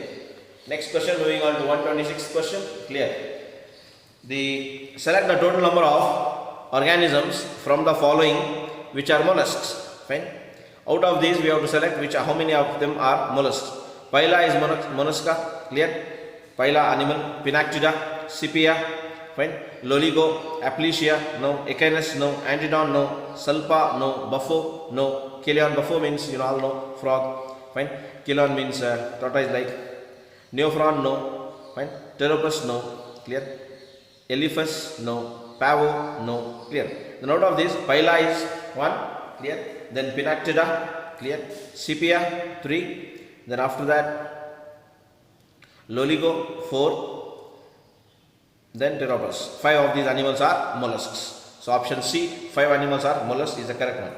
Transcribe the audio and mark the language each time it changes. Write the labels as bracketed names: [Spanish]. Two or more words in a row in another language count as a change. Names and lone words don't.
[English] Next question, moving on to 126th question. Clear. Select the total number of organisms from the following which are mollusks. Fine. Out of these we have to select how many of them are mollusks. Pila is mollusca. Clear. Pila animal. Pinactida, sepia. Fine. Loligo, Aplysia, no. Echinus, no. Antedon, no. Salpa, no. Buffo, no. Chelion, buffo means you all know, frog. Fine. Chelion means tortoise like. Neophron, no. Fine. Pteropus, no. Clear. Elephas, no. Pavo, no. Clear. The note of this, Pila is 1. Clear. Then Pinactida, clear. Sepia, 3. Then after that, Loligo, 4. Then Pteropus. 5 of these animals are mollusks. So option C, 5 animals are mollusks is the correct one.